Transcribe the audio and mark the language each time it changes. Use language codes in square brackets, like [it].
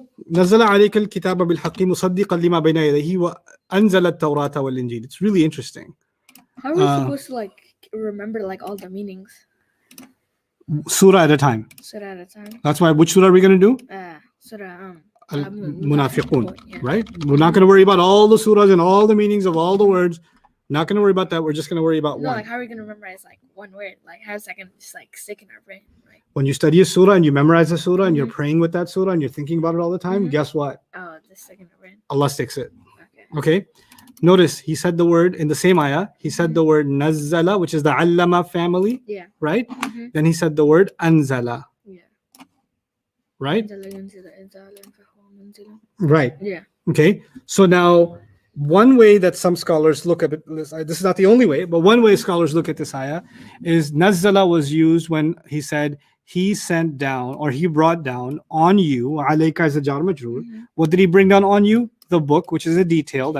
[ar] نزل عليك الكتاب بالحق مصدقا لما بين يديه وأنزل التوراة والإنجيل. [en] It's really interesting. How are we supposed to like remember like all the meanings? Surah at a time. Surah at a time. That's why. Which surah are we going to do? Surah. Al-Munafiqun. Yeah. Right? We're not going to worry about all the surahs and all the meanings of all the words. Not going to worry about that. We're just going to worry about No, one. like how are we gonna memorize like one word? Like how is that gonna just like stick in our brain? Right? When you study a surah and you memorize a surah and you're Mhm. praying with that surah and you're thinking about it all the time, Mhm. guess what? Oh, just stick in our brain. Allah sticks it. Okay. Okay? Notice he said the word in the same ayah. He said the word nazzala, which is the allama family, Yeah. right? Mhm. Then he said the word anzala, Yeah. right? [ar] إنزل ينزل إنزالا فهو منزل. [en] Right. Yeah. Okay. So now, one way that some scholars look at it, this is not the only way, but one way scholars look at this ayah is nazzala was used when he said he sent down or he brought down on you. Alayka is a jar majroor. Mhm. What did he bring down on you? The book, which is a detail.